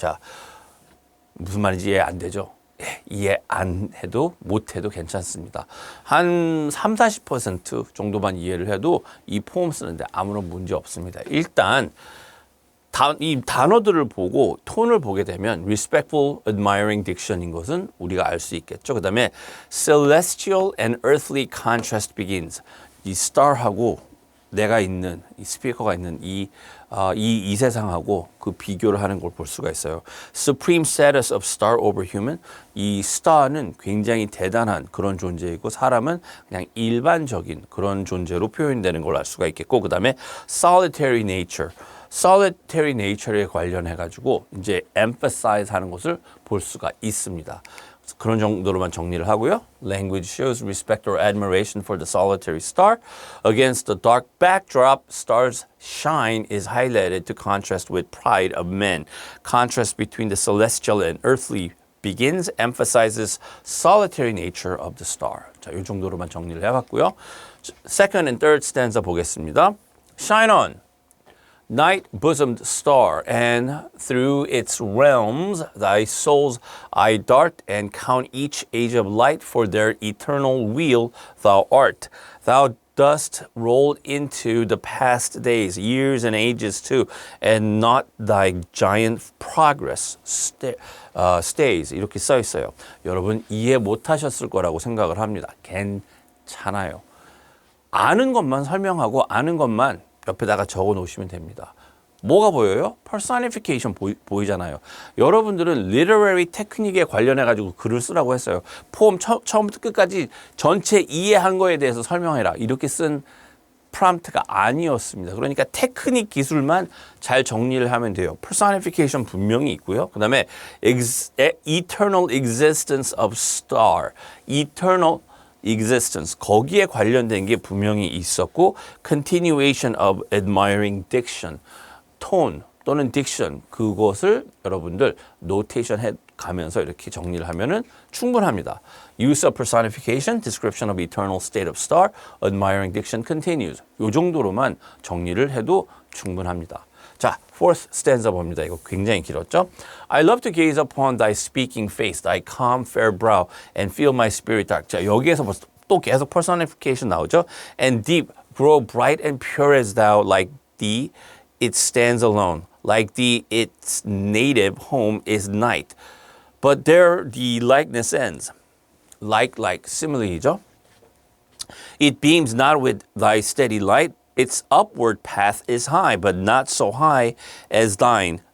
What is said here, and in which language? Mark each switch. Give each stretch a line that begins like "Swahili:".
Korean: 자, 무슨 말인지 이해 안 되죠? 이해 안 해도 못 해도 괜찮습니다. 한 30-40% 정도만 이해를 해도 이 포음 쓰는데 아무런 문제 없습니다. 일단 이 단어들을 보고 톤을 보게 되면
English: respectful, admiring diction
Korean: 인 것은 우리가 알 수 있겠죠. 그 다음에
English: celestial and earthly contrast begins.
Korean: 이 star하고 내가 있는 이 스피커가 있는 이 세상하고 그 비교를 하는 걸 볼 수가 있어요.
English: Supreme status of star over human.
Korean: 이 star는 굉장히 대단한 그런 존재이고 사람은 그냥 일반적인 그런 존재로 표현되는 걸 알 수가 있겠고 그 다음에 solitary nature. solitary nature에 관련해 가지고 이제 emphasize 하는 것을 볼 수가 있습니다. 그런 정도로만 정리를 하고요.
English: Language shows respect or admiration for the solitary star. Against the dark backdrop, star's shine is highlighted to contrast with pride of men. Contrast between the celestial and earthly begins, emphasizes solitary nature of the star.
Korean: 자, 이 정도로만 정리를 해봤고요.
English: Second and third stanza
Korean: 보겠습니다.
English: Shine on. night bosomed star, and through its realms thy souls I dart, and count each age of light, for their eternal wheel thou art. Thou dost roll into the past days, years and ages too, and not thy giant progress stays.
Korean: 이렇게 써 있어요. 여러분 이해 못하셨을 거라고 생각을 합니다. 괜찮아요. 아는 것만 설명하고 아는 것만 옆에다가 적어 놓으시면 됩니다. 뭐가 보여요? personification 보이잖아요. 여러분들은 literary 테크닉에 관련해 가지고 글을 쓰라고 했어요. 포럼 처음부터 끝까지 전체 이해한 거에 대해서 설명해라. 이렇게 쓴 프롬프트가 아니었습니다. 그러니까 테크닉 기술만 잘 정리를 하면 돼요. personification 분명히 있고요. 그 다음에 eternal existence of star, eternal existence, 거기에 관련된 게 분명히 있었고,
English: continuation of admiring diction,
Korean: tone 또는 diction, 그것을 여러분들 노테이션 해 가면서 이렇게 정리를 하면은 충분합니다.
English: Use of personification, description of eternal state of star, admiring diction continues.
Korean: 요 정도로만 정리를 해도 충분합니다. 자, fourth stanza 봅니다. 이거 굉장히 길었죠?
English: I love to gaze upon thy speaking face, thy calm fair brow, and feel my spirit dark.
Korean: 자, 여기에서 또 계속 personification 나오죠?
English: And deep, grow bright and pure as thou, like thee, it stands alone. Like thee, its native home is night. But there the likeness ends. Like,
Korean: simile이죠?
English: It beams not with thy steady light. Its upward path is high, but not so high as thine.